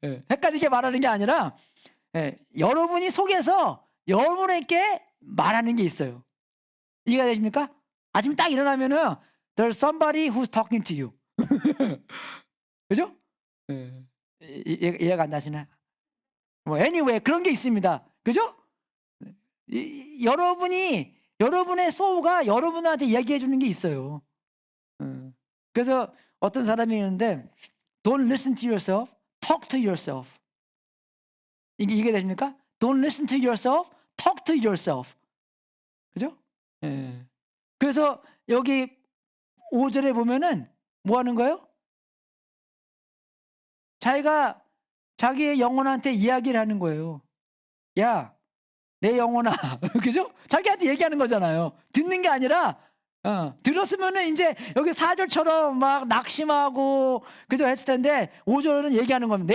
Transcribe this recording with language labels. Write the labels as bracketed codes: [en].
[ko] 헷갈리게 말하는 게 아니라 여러분이 속에서 여러분에게 말하는 게 있어요. 이해가 되십니까? 아침에 딱 일어나면은 [en] There's somebody who's talking to you. [ko] 그죠? 이해가 안 나시나? 뭐 anyway 그런 게 있습니다. 그죠? 여러분의 소우가 여러분한테 얘기해 주는 게 있어요. 그래서 어떤 사람이 있는데 [en] Don't listen to yourself, talk to yourself. [ko] 이게 되십니까? [en] Don't listen to yourself, talk to yourself. [ko] 그죠? 그래서 여기 5절에 보면은 뭐 하는 거예요? 자기가 자기의 영혼한테 이야기를 하는 거예요. 야, 내 영혼아. 그죠? 자기한테 얘기하는 거잖아요. 듣는 게 아니라 들었으면은 이제 여기 4절처럼 막 낙심하고 그죠 했을 텐데 5절은 얘기하는 겁니다.